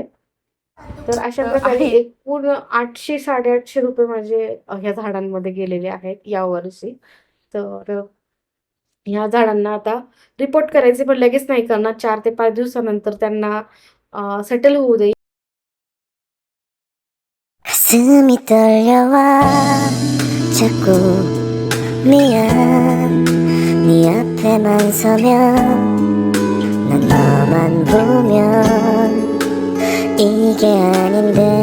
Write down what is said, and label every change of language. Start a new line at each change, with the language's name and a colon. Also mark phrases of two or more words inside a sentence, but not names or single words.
Marathi: तर अशा प्रकारे एकूण 800-850 रुपये माझे ह्या झाडांमध्ये गेलेले आहेत यावर्षी. तर ह्या झाडांना आता रिपोर्ट करायचे, पण लगेच नाही करणार. 4 ते 5 दिवसानंतर त्यांना सेटल होऊ देईल.
Korean: 가슴이 떨려와 자꾸 미안 네 앞에만 서면 난 너만 보면 이게 아닌데